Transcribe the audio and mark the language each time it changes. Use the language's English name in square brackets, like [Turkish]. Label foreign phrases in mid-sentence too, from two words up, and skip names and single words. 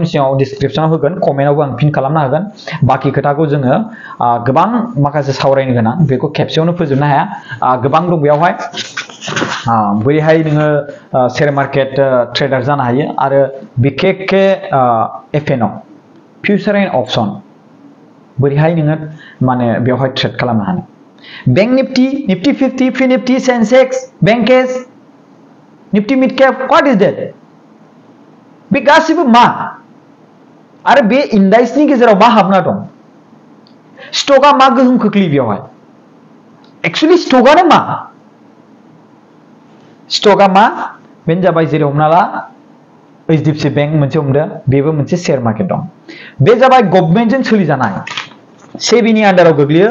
[Bodo] सिगाङाव डिसक्रिप्शनाव होगोन कमेन्टआवबो आं पिन खालामना होगोन बाकी खोथाखौ जोङो गोबां माखासे सावरायनो गोनां बेखौ खेबसेयावनो फोजोबनो हाया गोबां दं बेवहाय बोरैहाय नोङो [English] share market trader [Bodo] जानो हायो आरो बिखेखखे एफएनअ [English] future and option [Bodo] बोरैहाय नोङो माने बेवहाय ट्रेड खालामनो हानो बैंक निफ्टी 50 फ्री निफ्टी सेंसेक्स बेंकेस निफ्टी मिड कैप [English] what is that [Bodo] बे गासिबो मा आरो बे इंडेक्सनि गेजेराव मा हाबना दं स्टकआ मा गोहोम खोख्लैयो बेवहाय एक्चुअली स्टकआनो मा स्टकआ मा बेनो जाबाय जेरै हमना ला HDFC बैंक मोनसे हमदो बेबो मोनसे [English] share market [Bodo] दं बे जाबाय गभर्नमेन्टजों सोलिजानाय सेबीनि आन्डाराव गोग्लैयो